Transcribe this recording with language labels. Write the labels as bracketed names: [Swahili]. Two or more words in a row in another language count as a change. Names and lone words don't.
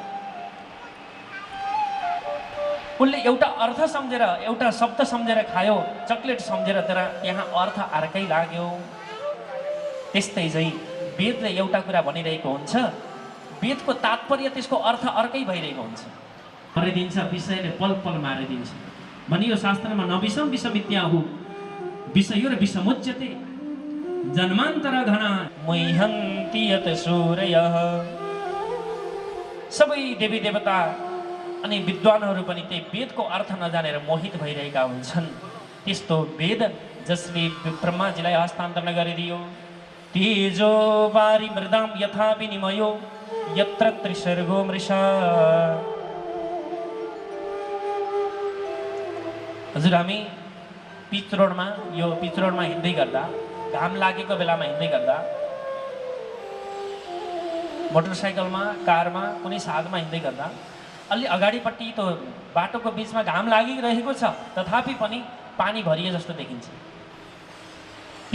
[Nepali] उसले एउटा अर्थ सम्झेर, एउटा शब्द सम्झेर खायो, चकलेट सम्झेर, तर यहाँ अर्थ अर्कै लाग्यो। त्यस्तै चाहिँ वेदले एउटा कुरा भनिरहेको हुन्छ, वेदको तात्पर्य त्यसको अर्थ अर्कै भइरहेको हुन्छ। मारिदिन्छ विषयले पल पल मारिदिन्छ भनियो शास्त्रमा। [Sanskrit] नविषम विषमित्याहु विषयो र विषमुच्यते जन्मान्तर घना मुह्यन्ति यत सूरयः। [Nepali] सबै देवी देवता अनि विद्वानहरू पनि त्यही वेदको अर्थ नजानेर मोहित भइरहेका हुन्छन्। त्यस्तो वेद जसले ब्रह्माजीलाई हस्तान्तरण गरिदियो। [Sanskrit] तेजो वारी मृदाम यथा विनिमयो यत्र त्रिसर्गो मृषा। [Nepali] हजुर हामी पिच रोडमा हिँड्दै गर्दा, घाम लागेको बेलामा हिँड्दै गर्दा, मोटरसाइकलमा, कारमा, कुनै साधनमा हिँड्दै गर्दा अलि अगाडिपट्टि त्यो बाटोको बिचमा घाम लागिरहेको छ, तथापि पनि पानी भरिए जस्तो देखिन्छ।